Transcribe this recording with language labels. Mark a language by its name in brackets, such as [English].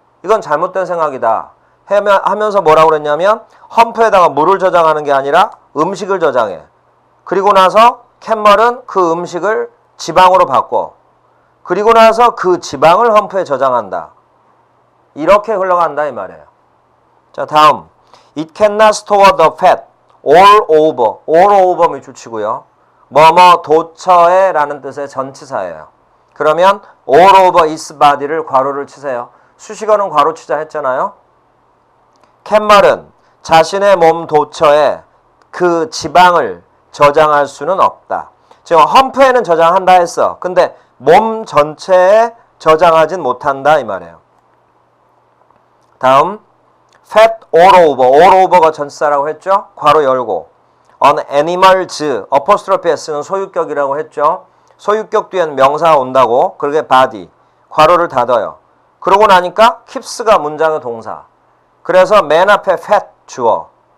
[Korean] 이건 잘못된 생각이다. 하면서 뭐라고 그랬냐면 험프에다가 물을 저장하는 게 아니라 음식을 저장해. 그리고 나서 캣멀은 그 음식을 지방으로 바꿔. 그리고 나서 그 지방을 험프에 저장한다. 이렇게 흘러간다 이 말이에요. 자, 다음. [English] It cannot store the fat all over. all over [Korean] 밑줄치고요. 뭐뭐 도처에 라는 뜻의 전치사예요. 그러면 [English] all over its body [Korean] 를 괄호를 치세요. 수식어는 괄호 치자 했잖아요. 캣멀은 자신의 몸 도처에 그 지방을 저장할 수는 없다. 지금 험프에는 저장한다 했어. 근데 몸 전체에 저장하진 못한다 이 말이에요. [English] 다음 fat all over. [Korean] all over가 전치사라고 했죠. 괄호 열고 [English] on animals [Korean] 어퍼스트로피 s는 소유격이라고 했죠. 소유격 뒤엔 명사가 온다고. 그러게 body. 괄호를 닫아요. 그러고 나니까 keeps가 문장의 동사. 그래서 맨 앞에 fat 주어.